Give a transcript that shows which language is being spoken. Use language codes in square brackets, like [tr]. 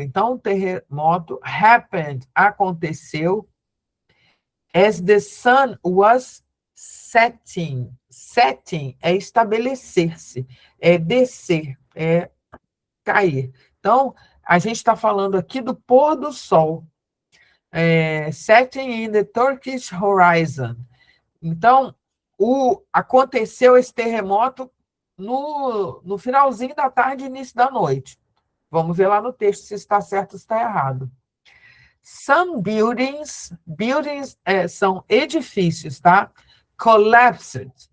[pt] Então, o terremoto [en] happened, [pt] aconteceu, [en] as the sun was setting. [pt] Setting é estabelecer-se, é descer, é cair. Então, a gente está falando aqui do pôr do sol. [en] Setting in the Turkish Horizon. [pt] Então, aconteceu esse terremoto no finalzinho da tarde e início da noite. Vamos ver lá no texto se está certo ou se está errado. [en] Some buildings [pt] são edifícios, tá? Collapsed.